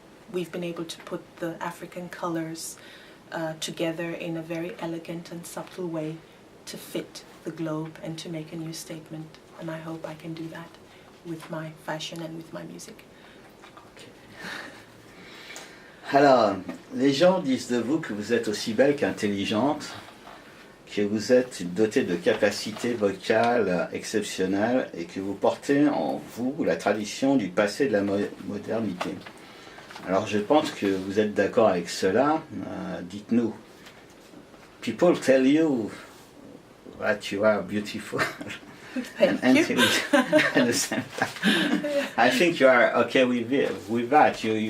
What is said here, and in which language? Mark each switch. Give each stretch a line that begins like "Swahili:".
English: We've been able to put the African colors together in a very elegant and subtle way to fit the globe and to make a new statement. And I hope I can do that with my fashion and with my music. Okay.
French: Alors, les gens disent de vous que vous êtes aussi belle qu'intelligente, que vous êtes dotée de capacités vocales exceptionnelles et que vous portez en vous la tradition du passé de la modernité. Alors je pense que vous êtes d'accord avec cela. Dites-nous.
English: People tell you that you are beautiful and intelligent at the same time. I think you are okay with that.